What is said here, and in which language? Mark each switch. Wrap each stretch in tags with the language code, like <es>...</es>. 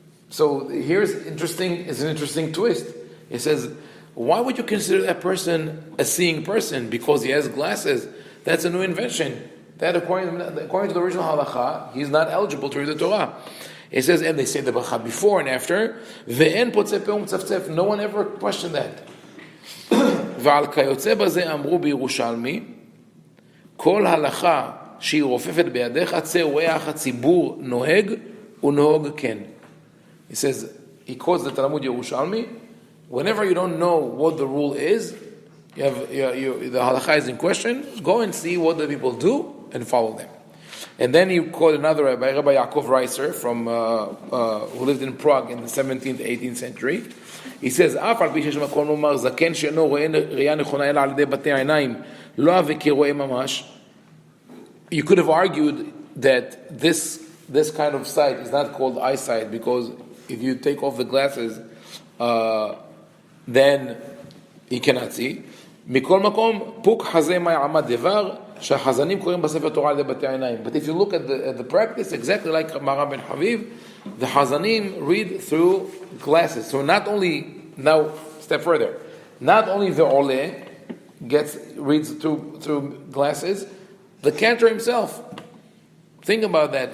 <en>So here's an interesting twist. It says, why would you consider that person a seeing person? Because he has glasses. That's a new invention. That according to the original halakha, he's not eligible to read the Torah. It says, and they say the bracha before and after,</en> <he>ve'en potzeh peh u'mtzaftzef.</he> <en>No one ever questioned that.</en> <he>ועל כיוצא בזה אמרו בירושלמי, כל הלכה שהיא רופפת בידיך, צא וראה איך הציבור נוהג ונהוג כן.</he> <en>He says, he quotes the Talmud Yerushalmi, whenever you don't know what the rule is, the halakha is in question, go and see what the people do and follow them. And then he quoted another rabbi, Rabbi Yaakov Reiser, from who lived in Prague in the 17th, 18th century. He says,</en> <he>אף על פי שיש מקום לומר, זקן שאינו רואה ראייה נכונה אלא על ידי בתי העיניים, לא הווה כרואה ממש.</he> <en>You could have argued that this kind of sight is not called eyesight, because if you take off the glasses, then he cannot see.</en> <he>מכל מקום, פוק חזה מאי עמד דבר, שהחזנים קוראים בספר תורה על ידי בתי העיניים.</he> <en>But if you look at the practice, exactly like Maram ben Haviv, the Hazanim read through glasses. So not only, now step further, not only the Oleh reads through glasses, the cantor himself. Think about that.</en>